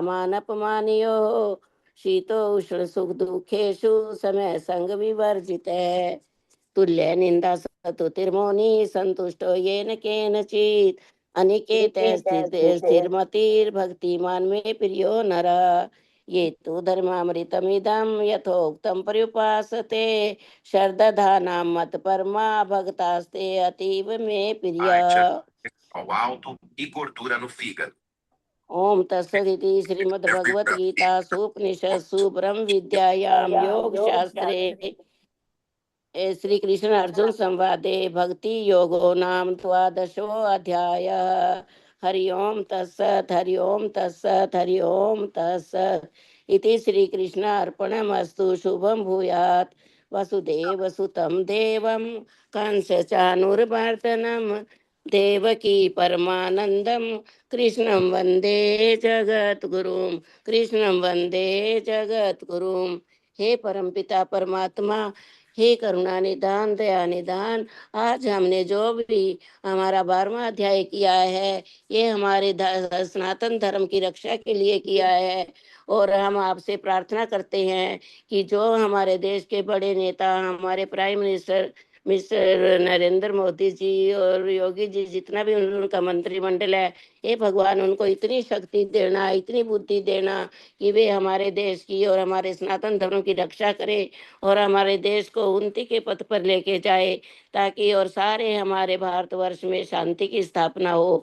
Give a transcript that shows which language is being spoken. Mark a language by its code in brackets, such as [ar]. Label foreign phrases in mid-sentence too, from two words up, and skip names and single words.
[sa] मानपमानयो शीतो उष्ण सुख दुखेषु समय संग विवर्जित तुल्य निंदा स्तुतिर्मौनी संतुष्टो येन केनचित् अनिकेत स्थिरमतिर्भक्तिमान् मे प्रियो नरः ये तु धर्मामृतमिदं यथोक्तं पर्युपासते शर्दधानां मत्परमा भक्तास्ते अतीव मे प्रिया [pt] ao alto e gordura no fígado. [sa] ओम तत्सदिति श्रीमद्भगवत गीतासु उपनिषत्सु ब्रह्म विद्यायां योग शास्त्रे श्री कृष्ण अर्जुन संवादे भक्ति योगो नाम 12 अध्यायः। हरि ओम तत्सत् हरि ओम तत्सत् हरि ओम तत्सत्। इति श्रीकृष्ण अर्पणमस्तु। शुभं भूयात्। वसुदेव सुतं देवं कंस चाणूरमर्दनं देवकी परमानंदम कृष्णं वंदे जगद्गुरुं। कृष्णं वंदे जगद्गुरुं। [hi] हे परमपिता परमात्मा, हे करुणा निधान दया निधान, आज हमने जो भी हमारा 12वां अध्याय किया है, ये हमारे सनातन धर्म की रक्षा के लिए किया है। और हम आपसे प्रार्थना करते हैं कि जो हमारे देश के बड़े नेता, हमारे [en] Prime Minister Mister [hi] नरेंद्र मोदी जी और योगी जी, जितना भी उनका मंत्रिमंडल है, ये भगवान उनको इतनी शक्ति देना, इतनी बुद्धि देना कि वे हमारे देश की और हमारे सनातन धर्म की रक्षा करे और हमारे देश को उन्नति के पथ पर लेके जाए, ताकि और सारे हमारे भारतवर्ष में शांति की स्थापना हो।